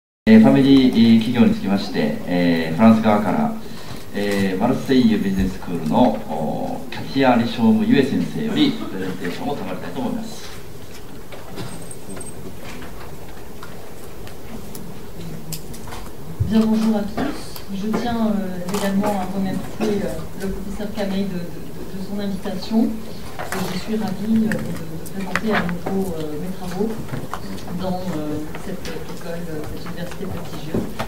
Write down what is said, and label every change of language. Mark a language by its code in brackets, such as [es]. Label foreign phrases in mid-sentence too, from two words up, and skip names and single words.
[ja] ファミリー企業につきまして、フランス側から、マルセイユビジネススクールのキャティア・リショーム・ユエ先生よりプレゼンテーションを賜りたいと思います。 [fr] Bien, bonjour à tous. Je tiens également à remercier le professeur Cameil de son invitation. Et je suis ravie de présenter à nouveau mes travaux dans cette école, cette université prestigieuse.